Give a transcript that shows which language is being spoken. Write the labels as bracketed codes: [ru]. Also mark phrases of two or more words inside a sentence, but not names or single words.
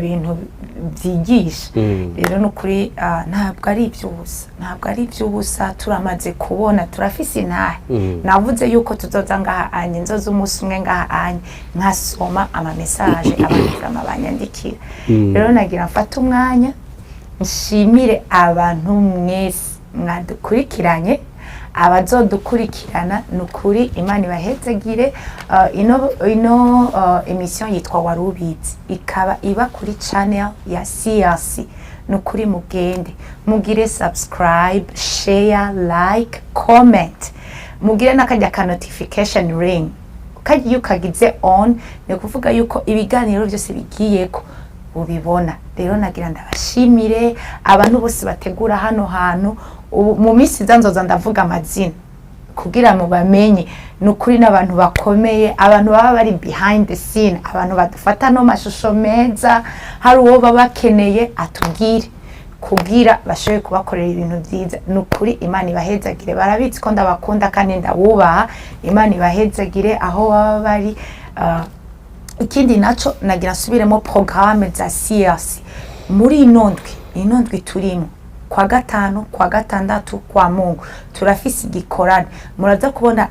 [rn] bintu byigisha rero nukuri ntabwo ari iby'ubusa turamaze kubona turafise intahe navuze yuko tuzoza ngaha anye nzoza umunsi umwe ngaha anye nkasoma ama message abantu banyandikira rero nagira mfata umwanya nshimire abantu mwese mwadukurikiranye abazodukurikirana nukuri Imana ibahezegire ino emission yitwa Warubizi ikaba iba kuri channel ya CRC nukuri mugende mugire [en] subscribe share like comment [rn] mugire nakajya ka notification ring kagiye ukagize on ne kuvuga yuko ibiganiro byose bigiyeko ubibona rero nagira ndabashimire abantu bose bategura hano hantu mu minsi zanzoza ndavuga amazina kugira mu bamenye nukuri n'abantu bakomeye abantu baba bari [en] behind the scene [rn] abantu badufata no mashusho meza hari uwo babakeneye atubwire kugira bashoboye kubakorera ibintu byiza nukuri Imana ibahezagire barabitse ko ndabakunda kandi ndabubaha Imana ibahezagire aho baba bari ikindi naco nagira subiremo programme za CRC muri inondwi turimo kwa gatanu kwa gatandatu kwa Mungu turafise igikorane muraza kubona